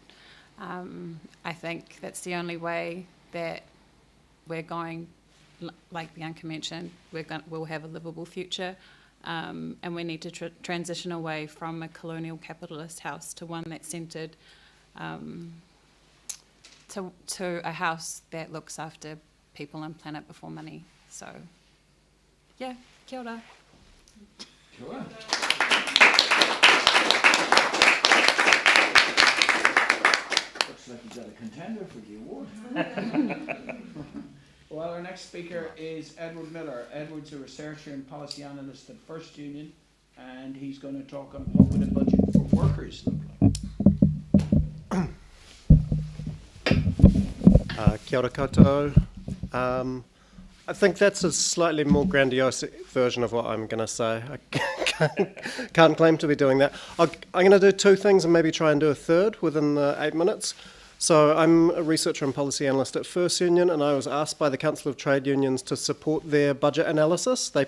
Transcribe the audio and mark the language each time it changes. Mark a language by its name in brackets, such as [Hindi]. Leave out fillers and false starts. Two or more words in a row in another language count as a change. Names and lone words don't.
[English] I think that's the only way that we're going, like Bianca mentioned, we'll have a livable future, and we need to transition away from a colonial capitalist house to one that's centred to a house that looks after people and planet before money. So, yeah, [Māori] kia ora. Kia ora. [English] Looks like he's got a contender for the award. Well, our next speaker is Edward Miller. Edward's a researcher and policy analyst at First Union, and he's going to talk on what would a budget for workers look like. [Māori] Kia ora koutou. [English] I think that's a slightly more grandiose version of what I'm going to say. I can't claim to be doing that. I'm going to do two things and maybe try and do a third within the 8 minutes. So I'm a researcher and policy analyst at First Union, and I was asked by the Council of Trade Unions to support their budget analysis.